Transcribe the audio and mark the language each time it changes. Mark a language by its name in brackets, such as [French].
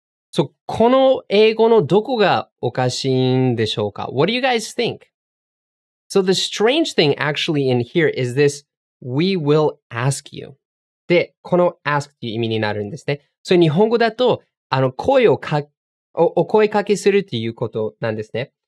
[Japanese] So, この英語のどこがおかしいんでしょうか? [English] What do you guys think? So, the strange thing actually in here is this, we will ask you. [Japanese] で、この ask という意味になるんですね。それ日本語だと、お声かけするということなんですね。